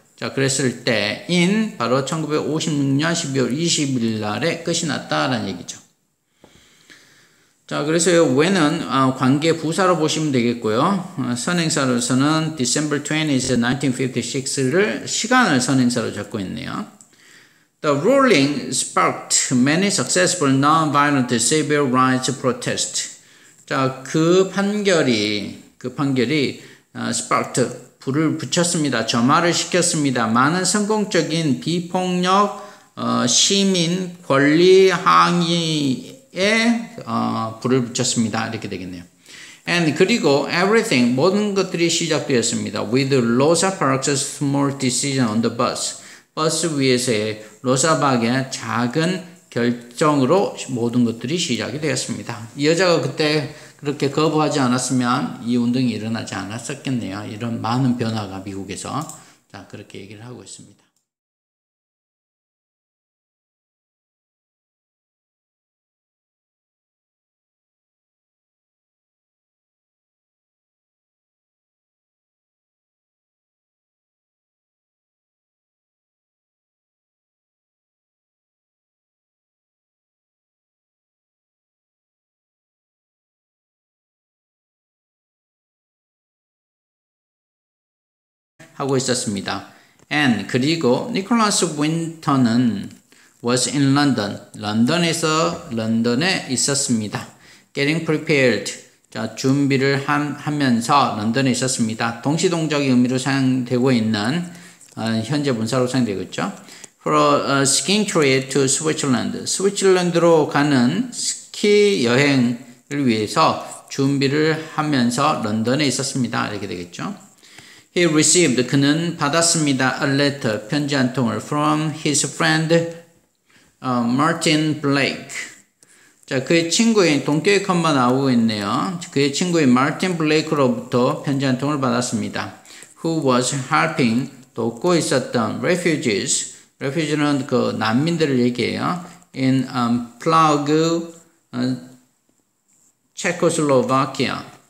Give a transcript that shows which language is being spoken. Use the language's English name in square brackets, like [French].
[Korean] 자 그랬을 때 in 바로 1956년 12월 20일 날에 끝이 났다라는 얘기죠. 자 그래서 when은 관계 부사로 보시면 되겠고요. 선행사로서는 December 20th, 1956를 시간을 선행사로 잡고 있네요. [English] The ruling sparked many successful non-violent civil rights protests. [Korean] 자, 그 판결이 sparked, 불을 붙였습니다. 점화를 시켰습니다. 많은 성공적인 비폭력 시민 권리 항의에 불을 붙였습니다. 이렇게 되겠네요. And 그리고 everything, 모든 것들이 시작되었습니다. [English] With Rosa Parks' small decision on the bus. [Korean] 버스 위에서의 로사 박의 작은 결정으로 모든 것들이 시작이 되었습니다. 이 여자가 그때 그렇게 거부하지 않았으면 이 운동이 일어나지 않았었겠네요. 이런 많은 변화가 미국에서. 자, 그렇게 얘기를 하고 있습니다. 하고 있었습니다. And 그리고 니콜라스 윈터는 [English] was in London. [Korean] 런던에 있었습니다. [English] Getting prepared. [Korean] 자, 준비를 하면서 런던에 있었습니다. 동시동적의 의미로 사용되고 있는 현재 분사로 사용되고 있죠. [English] For a skiing trip to Switzerland. [Korean] 스위tzerland로 가는 스키 여행을 위해서 준비를 하면서 런던에 있었습니다. 이렇게 되겠죠. [English] He received, [Korean] 그는 받았습니다. [English] A letter, [Korean] 편지 한 통을 [English] from his friend Martin Blake. [Korean] 자, 그의 친구인 동교의 컴마 나오고 있네요. 그의 친구인 Martin Blake로부터 편지 한 통을 받았습니다. [English] Who was helping, [Korean] 돕고 있었던 [English] refugees. [Korean] refugee는 그 난민들을 얘기해요. [English] In Prague, 체코슬로바키아.